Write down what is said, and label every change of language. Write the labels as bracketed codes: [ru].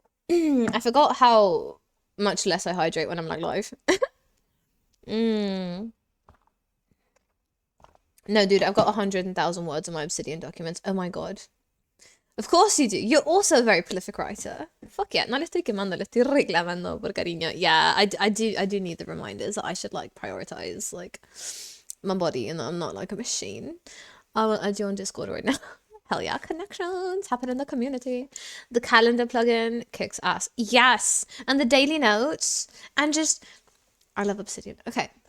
[en] I forgot how much less I hydrate when I'm like live. No, dude, I've got 100,000 words in my Obsidian documents. Oh my god. Of course you do. You're also a very prolific writer. Fuck yeah, [es] no le estoy quemando, le estoy reclamando por cariño. [en] Yeah, I do need the reminders that I should like prioritize like my body and I'm not like a machine. I'll add you on Discord right now. Hell yeah, connections happen in the community. The calendar plugin kicks ass. Yes, and the daily notes and just I love Obsidian. Okay.